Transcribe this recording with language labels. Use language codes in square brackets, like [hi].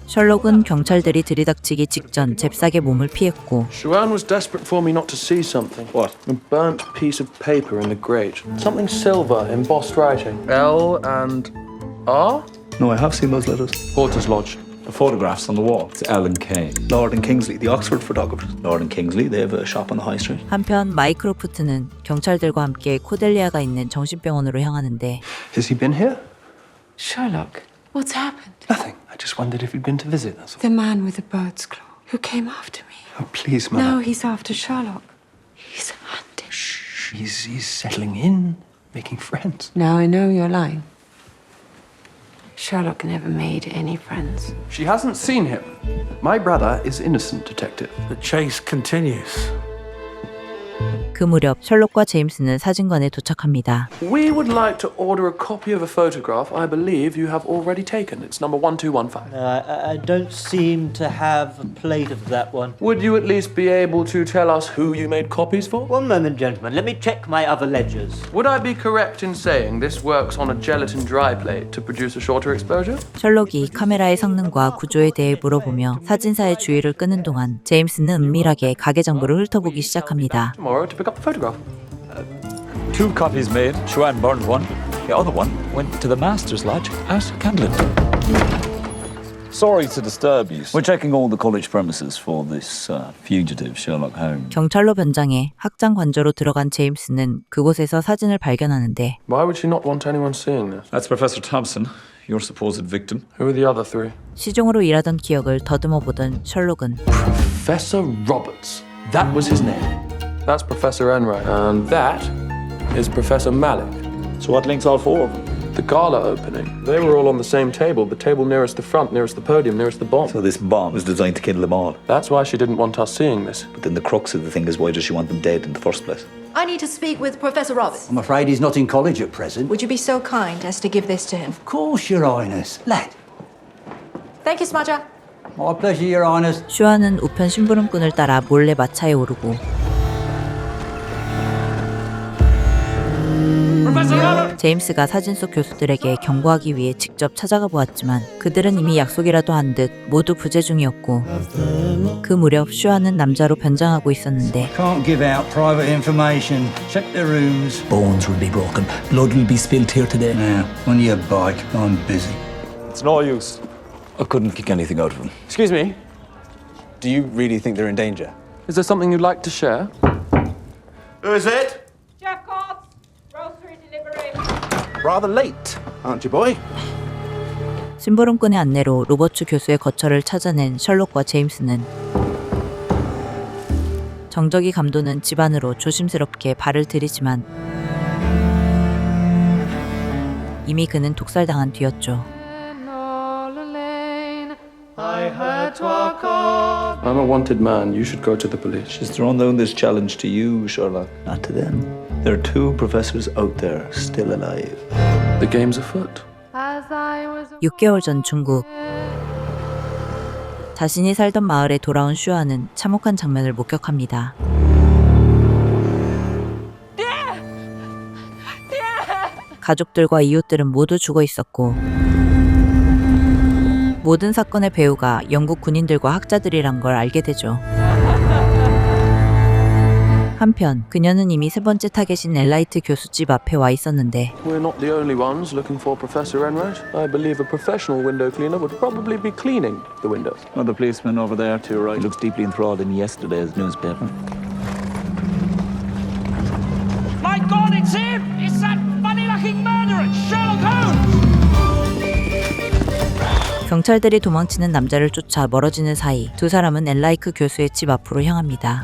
[ko] 셜록은 경찰들이 들이닥치기 직전 잽싸게 몸을 피했고 [en] Shuan was desperate for me not to see something. What? A burnt piece of paper in the grate. Something silver, embossed writing. L and R? No, I have seen those letters. Porter's Lodge. The photographs on the wall. It's L and K. Lord and Kingsley, the Oxford photographers. Lord and Kingsley, they have a shop on the high street. [ko] 한편 마이크로프트는 경찰들과 함께 코델리아가 있는 정신병원으로 향하는데 [en] Has he been here? Sherlock, what's happened? Nothing. I just wondered if he'd been to visit us. The man with the bird's claw who came after me. Oh, please, Mother. Now he's after Sherlock. He's hunting. Shh. He's settling in, making friends. Now I know you're lying. Sherlock never made any friends. She hasn't seen him. My brother is innocent, detective. The chase continues. [ko] 그 무렵 셜록과 제임스는 사진관에 도착합니다. [en] We would like to order a copy of a photograph I believe you have already taken. It's number 1215. I don't seem to have a plate of that one. Would you at least be able to tell us who you made copies for? One moment, gentlemen. Let me check my other ledgers. Would I be correct in saying this works on a gelatin dry plate to produce a shorter exposure? [ko] 셜록이 카메라의 성능과 구조에 대해 물어보며 사진사의 주의를 끄는 동안 제임스는 은밀하게 가게 정보를 훑어보기 시작합니다. [en] Tomorrow to pick up the photograph. 2 copies made. Shuan burned one. The other one went to the Master's Lodge at Candlin. Sorry to disturb you. We're checking all the college premises for this fugitive Sherlock Holmes. [ko] 경찰로 변장해 학장 관저로 들어간 제임스는 그곳에서 사진을 발견하는데 [en] Why would she not want anyone seeing this? That's Professor Thompson, your supposed victim. Who are the other three? [ko] 시종으로 일하던 기억을 더듬어 보던 셜록은 [en] Professor Roberts. That was his name. That's Professor Enright. And that is Professor Malik. So what links all four of them? The gala opening. They were all on the same table. The table nearest the front, nearest the podium, nearest the bomb. So this bomb was designed to kill them all. That's why she didn't want us seeing this. But then the crux of the thing is, why does she want them dead in the first place? I need to speak with Professor Roberts. I'm afraid he's not in college at present. Would you be so kind as to give this to him? Of course, Your Highness. Lad. Thank you, Smudger. My pleasure, Your Highness. [ko] 슈아는 우편 심부름꾼을 따라 몰래 마차에 오르고 [en] Professor [ko] 제임스가 사진 속 교수들에게 경고하기 위해 직접 찾아가 보았지만 그들은 이미 약속이라도 한 듯 모두 부재 중이었고 그 무렵 슈아는 남자로 변장하고 있었는데 [en] Can't give out private information. Check the rooms. Bones will be broken. Blood will be spilled here today. Now, on your bike. I'm busy. It's no use. I couldn't kick anything out of him. Excuse me. Do you really think they're in danger? Is there something you'd like to share? Who is it? Chef Cobbs, grocery delivery. Rather late, aren't you, boy? [ko] 심부름꾼의 안내로 로버츠 교수의 거처를 찾아낸 셜록과 제임스는 정적이 감도는 집 안으로 조심스럽게 발을 들이지만 이미 그는 독살당한 뒤였죠. [en] I'm a wanted man. You should go to the police. She's thrown down this challenge to you, Sherlock, not to them. There are 2 professors out there still alive. The game's afoot. [ko] 6개월 전 중국. 자신이 살던 마을에 돌아온 슈아는 참혹한 장면을 목격합니다. 가족들과 이웃들은 모두 죽어 있었고 모든 사건의 배우가 영국 군인들과 학자들이란 걸 알게 되죠. 한편 그녀는 이미 3번째 타겟인 엘라이트 교수 집 앞에 와 있었는데 [en] We're not the only ones looking for Professor Enright. I believe a professional window cleaner would probably be cleaning the windows. Oh, the policeman over there to your right. He looks deeply enthralled in yesterday's newspaper. My God, it's him! It's that funny-looking murderer, Sherlock Holmes! [ko] 경찰들이 도망치는 남자를 쫓아 멀어지는 사이 두 사람은 엘라이크 교수의 집 앞으로 향합니다.